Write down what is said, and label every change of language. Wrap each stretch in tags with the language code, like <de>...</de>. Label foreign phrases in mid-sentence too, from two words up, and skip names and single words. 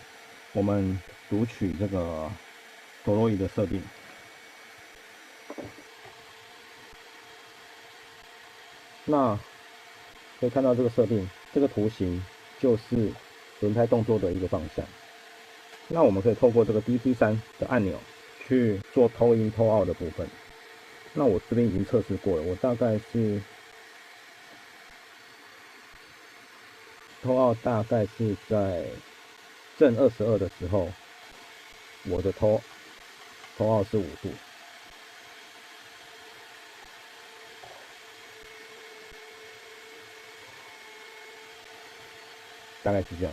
<zh>我們讀取這個陀螺儀的設定，那可以看到這個設定，這個圖形就是輪胎動作的一個方向。那我們可以透過這個 DC3 的按鈕去做</zh> <en>toe-in toe-out</en> <zh>的部分。那我這邊已經測試過了，我大概是</zh> <en>toe out</en> <zh>大概是在正22的時候，我的</zh> <en>toe out</en> <zh>是5度。大概是這樣子。</zh>